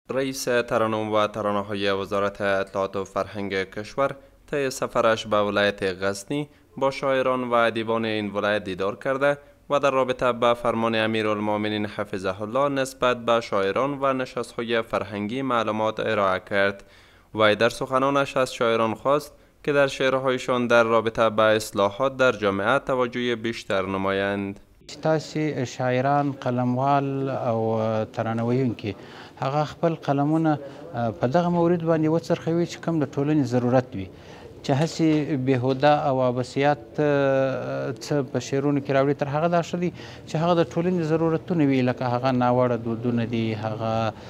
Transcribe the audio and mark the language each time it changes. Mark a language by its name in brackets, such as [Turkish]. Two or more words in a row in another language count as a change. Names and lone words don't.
[Persian] رئیس ترانه و ترانه‌های وزارت اطلاعات و فرهنگ کشور طی سفرش به ولایت غزنی با شاعران و ادیبان این ولایت دیدار کرده و در رابطه با فرمان امیرالمؤمنین [Arabic] حفظه الله [Persian] نسبت به شاعران و نشست‌های فرهنگی معلومات ارائه کرد. وی در سخنانش از شاعران خواست که در شعرهایشان در رابطه با اصلاحات در جامعه توجه بیشتر نمایند. [Pashto] تاسې شاعران، قلموال او ترانه‌ویونکي هغه خپل قلمونه په دغه مورد باندې وڅرخوي چې کوم د ټولنې ضرورت وي، چې هسې بېهوده او عبثیات څه په شعرونو کې راوړي، تر هغه دا ښه دي چې هغه د ټولنې ضرورتونه وي، لکه هغه ناوړه دودونه دي، هغه